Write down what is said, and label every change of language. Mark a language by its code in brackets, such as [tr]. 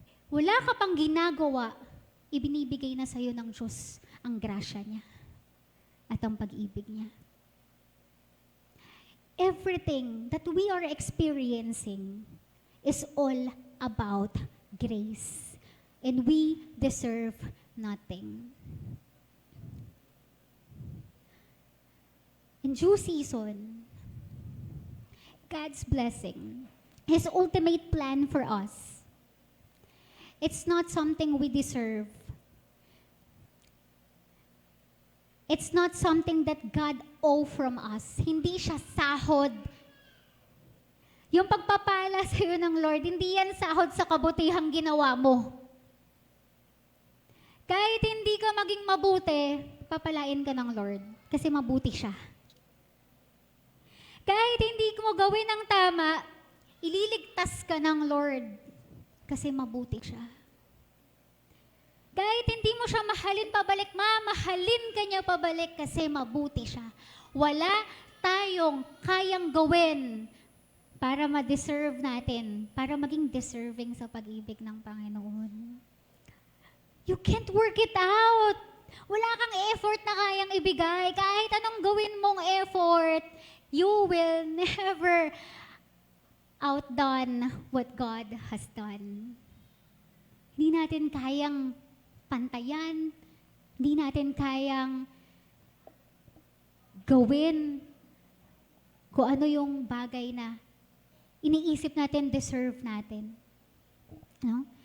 [tl] Wala ka pang ginagawa, ibinibigay na sa'yo ng Diyos ang grasya niya at ang pag-ibig niya. [en] Everything that we are experiencing is all about grace. And we deserve nothing. In due season, God's blessing, His ultimate plan for us, it's not something we deserve. It's not something that God owe from us. [tl] Hindi siya sahod. Yung pagpapala sa'yo ng Lord, hindi yan sahod sa kabutihang ginawa mo. Kahit hindi ka maging mabuti, papalain ka ng Lord kasi mabuti siya. Kahit hindi mo gawin ang tama, ililigtas ka ng Lord kasi mabuti siya. Kahit hindi mo siya mahalin pabalik, mamahalin ka niya pabalik kasi mabuti siya. Wala tayong kayang gawin para ma-deserve natin, para maging deserving sa pag-ibig ng Panginoon. [en] You can't work it out. [tl] Wala kang effort na kayang ibigay. Kahit anong gawin mong effort, [en] you will never outdone what God has done. [tl] Hindi natin kayang pantayan, hindi natin kayang gawin kung ano yung bagay na iniisip natin, deserve natin. No?